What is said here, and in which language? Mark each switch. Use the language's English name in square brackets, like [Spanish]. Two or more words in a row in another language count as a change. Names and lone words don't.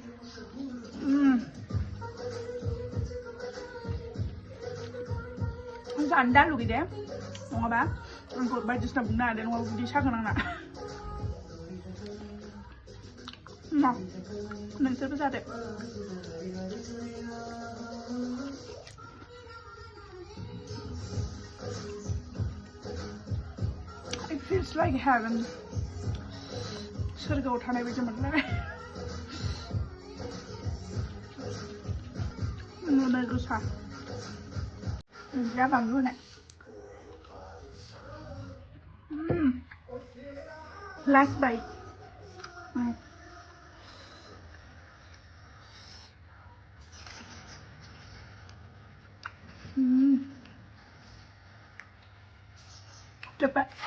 [Bodo] जानो दा लुगैदे नङाबा आंखौ बायदिसिना बुंनो हादों नङाबा उदै सागोन आंना नोंसोरबो जादो [English] It feels like heaven. [Bodo] सोरगोआव थानाय बायदि मोनलायबाय नुनो गोसा जा बानलु होनाय [English] last bite [Bodo] cepet